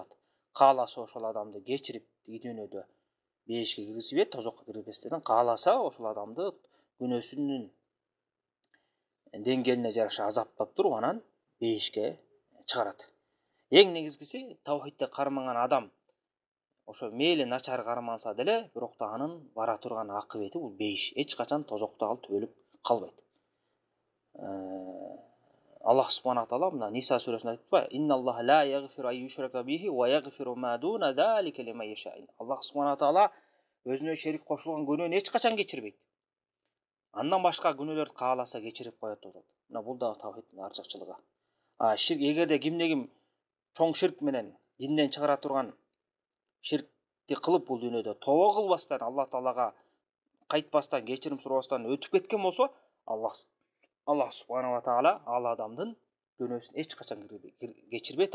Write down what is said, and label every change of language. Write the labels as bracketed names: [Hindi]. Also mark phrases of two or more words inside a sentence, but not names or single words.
[Kyrgyz] Кааласа ошол адамды кечирип тиги дүйнөдө бейишке киргизбейт, тозокко киргизбестен, кааласа ошол адамды күнөөсүнүн деңгээлине жараша азаптап туруп анан бейишке чыгарат. Эң негизгиси таухидти кармаган адам ошо мейли начар карманса деле, бирок да анын бара турган акыбети бул бейиш. Эч качан тозокто ал төбөлүп калбайт. Аллах субхана таала мына Ниса сүрөсүндө айтпайбы? [Arabic] إن الله لا يغفر أن يشرك به ويغفر ما دون ذلك لمن يشاء. [Kyrgyz] Аллах субхана таала өзүнө шерик кошулган күнөөнү эч качан кечирбейт. Андан башка күнөөлөрдү кааласа кечирип коет деп атат. Мына бул да таухидтин артыкчылыгы. Ширк, эгерде кимде ким чоң ширк менен динден чыгара турган ширкти кылып бул дүйнөдө тобо кылбастан, Аллах таалага кайтпастан, кечирим сурабастан өтүп кеткен болсо, Аллах субхана таала ал адамдын күнөөсүн эч качан кечирбейт.